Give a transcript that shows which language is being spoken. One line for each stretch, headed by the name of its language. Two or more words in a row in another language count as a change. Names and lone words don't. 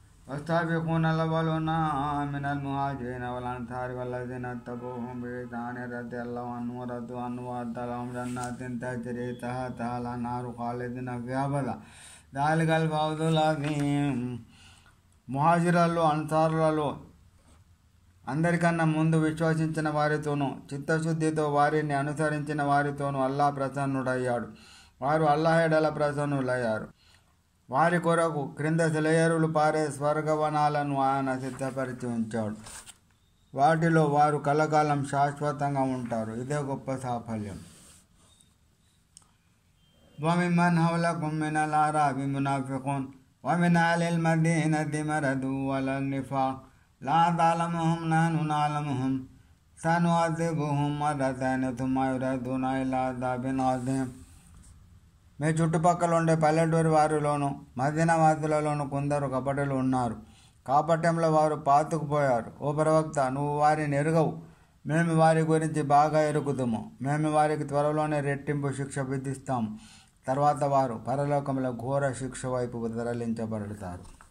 Arabic: والسابقون الأولون من المهاجرين والأنصار والذين اتبعوهم بإحسان رضي الله عنهم ورضوا عنه وأعد لهم جنات تجري تحتها الأنهار خالدين فيها أبدا ذلك الفوز العظيم.
Telugu: ముహాజిరాల్లో అన్సారులలో అందరికన్నా ముందు విశ్వసించిన వారితోనూ చిత్తశుద్ధితో వారిని అనుసరించిన వారితోనూ అల్లాహ్ ప్రసన్నుడయ్యాడు. వారు అల్లాహ్ ఎడల ప్రసన్నులయ్యారు. వారి కొరకు క్రింద సెలయేరులు పారే స్వర్గవనాలను ఆయన సిద్ధపరిచి ఉంచాడు. వాటిలో వారు కలకాలం శాశ్వతంగా ఉంటారు. ఇదే గొప్ప సాఫల్యం.
Arabic: وممن حولكم من الأعراب منافقون ومن أهل المدينة مردوا على النفاق لا تعلمهم نحن نعلمهم سنعذبهم مرتين ثم يردون إلى عذاب عظيم.
Telugu: మీ చుట్టుపక్కల ఉండే పల్లెటూరి వారిలోను మదీనా వాసులలోను కొందరు కపటులు ఉన్నారు. కాపట్యంలో వారు పాతుకుపోయారు. ఓ ప్రవక్త, నువ్వు వారిని ఎరుగవు. మేము వారి గురించి బాగా ఎరుగుతాము. మేము వారికి త్వరలోనే రెట్టింపు శిక్ష విధిస్తాము. తర్వాత వారు పరలోకంలో ఘోర శిక్ష వైపు తరలించబడతారు.